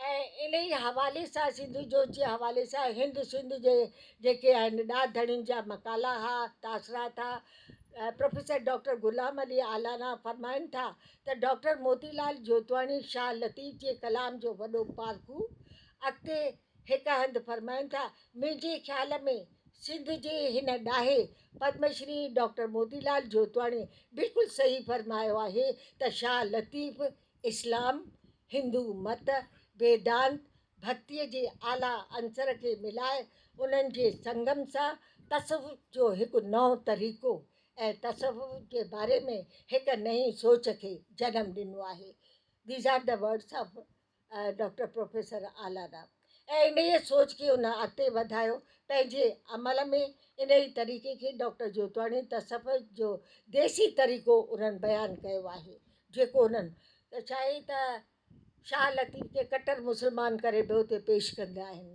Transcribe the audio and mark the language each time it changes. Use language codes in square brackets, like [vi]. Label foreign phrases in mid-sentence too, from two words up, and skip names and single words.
[sd] ऐं इन ई हवाले सां सिंधु जोत जे हवाले सां हिंद सिंध जे जेके आहिनि ॾाढ धड़ियुनि जा मकाला हा, तासरात हा। प्रोफेसर डॉक्टर गुलाम अली आलाना फरमाइनि था त डॉक्टर मोतीलाल जोतवाणी शाह लतीफ़ जे कलाम जो वॾो पारखू। अॻिते हिकु हंधि फरमाइनि था, मुंहिंजे ख़्याल में सिंध जे हिन ॾाहे पद्मश्री डॉक्टर मोतीलाल जोतवाणी बिल्कुलु सही फरमायो आहे त शाह लतीफ़ इस्लाम, हिंदू मत, वेदांत, भक्तीअ जे आला अंसर खे मिलाए उन्हनि जे संगम सां तसवुफ़ जो हिकु नओं तरीक़ो ऐं तसवुफ़ जे बारे में हिकु नई सोच खे जनमु ॾिनो आहे। [en] These are the words of Doctor Professor Alana. [sd] ऐं इन ई सोच खे उन अॻिते वधायो पंहिंजे अमल में। इन ई तरीक़े खे डॉक्टर जोतवाणी तसवुफ़ जो देसी तरीक़ो उन्हनि बयानु कयो आहे, जेको उन्हनि त छा आहे त शाह लतीफ़ खे कटर मुस्लमान करे बि हुते पेश कंदा आहिनि।